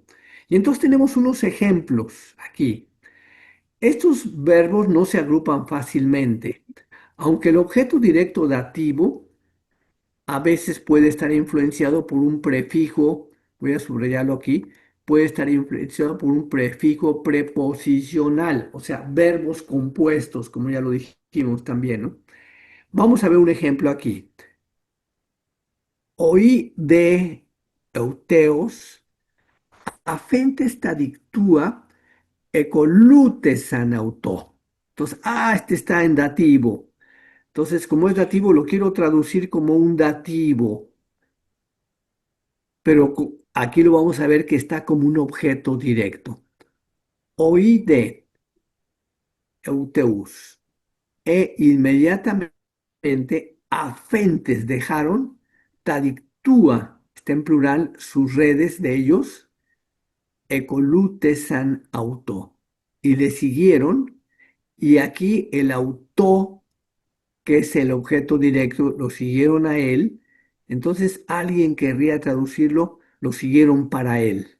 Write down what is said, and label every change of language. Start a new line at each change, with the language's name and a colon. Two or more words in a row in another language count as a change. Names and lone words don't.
Spanish: Y entonces tenemos unos ejemplos aquí. Estos verbos no se agrupan fácilmente, aunque el objeto directo dativo a veces puede estar influenciado por un prefijo, voy a subrayarlo aquí, puede estar influenciado por un prefijo preposicional, o sea, verbos compuestos, como ya lo dijimos también, ¿no? Vamos a ver un ejemplo aquí.
Greek: Οἱ δὲ εὐθέως ἀφέντες δίκτυα ἠκολούθησαν αὐτῷ.
Spanish: Entonces, este está en dativo. Entonces, como es dativo, lo quiero traducir como un dativo, pero aquí lo vamos a ver que está como un objeto directo.
Greek: Οἱ δὲ εὐθέως
Spanish: e inmediatamente afentes dejaron, tadictúa, está en plural, sus redes de ellos,
Greek: ἠκολούθησαν αὐτῷ,
Spanish: y le siguieron, y aquí el auto, que es el objeto directo, lo siguieron a él, entonces alguien querría traducirlo, lo siguieron para él.